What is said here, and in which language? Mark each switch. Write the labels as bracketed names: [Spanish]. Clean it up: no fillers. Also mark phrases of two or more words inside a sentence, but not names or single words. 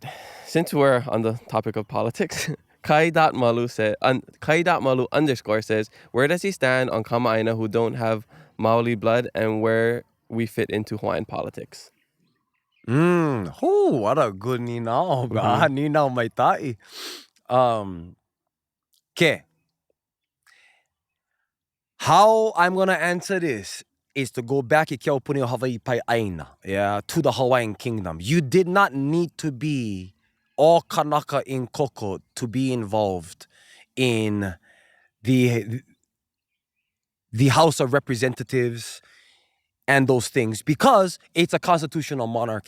[English] Since we're on the topic of politics. Kai.malu _ says, where does he stand on Kama'aina who don't have Maoli blood and where we fit into Hawaiian politics? What a good ninao, bro. [Hawaiian] Ninao mai ta'i. [English] Okay. How I'm going to answer this is to go back to the Hawaiian kingdom. You did not need to be all Kanaka in Koko to be involved in the House of Representatives and those things because it's a constitutional monarchy.